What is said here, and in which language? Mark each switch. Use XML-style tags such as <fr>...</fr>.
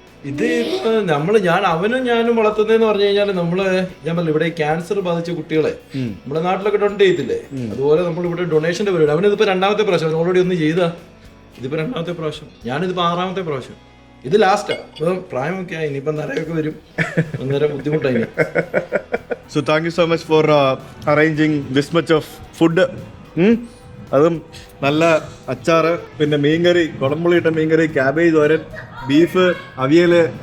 <ml>ഇത് ഇപ്പൊ ഞാനും വളർത്തുന്നതെന്ന് പറഞ്ഞു കഴിഞ്ഞാൽ നമ്മള് ഞാൻ പറഞ്ഞു ഇവിടെ ക്യാൻസർ ബാധിച്ച കുട്ടികളെ നമ്മുടെ നാട്ടിലൊക്കെ ഡൊണേറ്റ് ചെയ്തില്ലേ, അതുപോലെ നമ്മൾ ഇവിടെ ഡൊണേഷന്റെ പരിപാടി. അവനിതിപ്പോ 2ാമത്തെ പ്രാവശ്യം ഓൾറെഡി ഒന്ന് ചെയ്താ. ഇതിപ്പോ 2ാമത്തെ പ്രാവശ്യം, ഞാനിതിപ്പോ 6ാമത്തെ പ്രാവശ്യം. ഇത് ലാസ്റ്റാ. ഇപ്പം പ്രായമൊക്കെ ആയി, ഇനിയിപ്പം നിറയൊക്കെ വരും, അന്നേരം ബുദ്ധിമുട്ടായി.</ml> <en>So thank you so much for arranging this much of food.</en> <ml>അതും നല്ല അച്ചാറ്, പിന്നെ മീൻകറി, കുടംപുളിയിട്ട മീൻകറി, ക്യാബേജ് തോരൻ, ബീഫ്, അവിയല്.</ml>